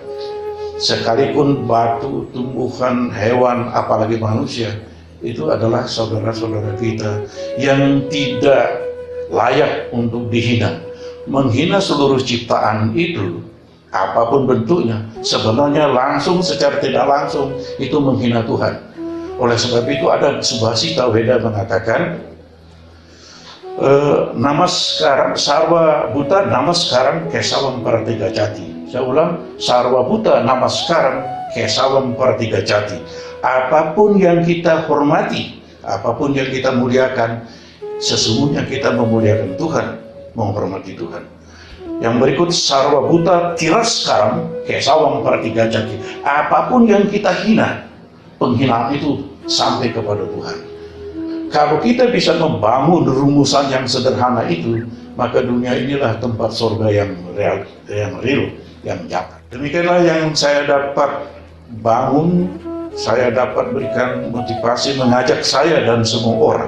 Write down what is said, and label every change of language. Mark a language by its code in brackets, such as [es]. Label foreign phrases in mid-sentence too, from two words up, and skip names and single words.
[id] Sekalipun batu, tumbuhan, hewan, apalagi manusia, itu adalah saudara-saudara kita yang tidak layak untuk dihina. Menghina seluruh ciptaan itu, apapun bentuknya, sebenarnya langsung secara tidak langsung itu menghina Tuhan. Oleh sebab itu ada Subhasita Weda mengatakan, [sa] नमस्कारं सर्व भूत नमस्कारं केशवं प्रतिगच्छति. [id] Saya ulang, [sa] सर्व भूत नमस्कारं केशवं प्रतिगच्छति. [id] Apapun yang kita hormati, apapun yang kita muliakan, sesungguhnya kita memuliakan Tuhan, menghormati Tuhan. Yang berikut, [sa] सर्व भूत तिरस्कारं केशवं प्रतिगच्छति. [id] Apapun yang kita hina, penghinaan itu sampai kepada Tuhan. Kalau kita bisa membangun rumusan yang sederhana itu, maka dunia inilah tempat surga yang real, yang nyata. Demikianlah yang saya dapat bangun, saya dapat berikan motivasi, mengajak saya dan semua orang.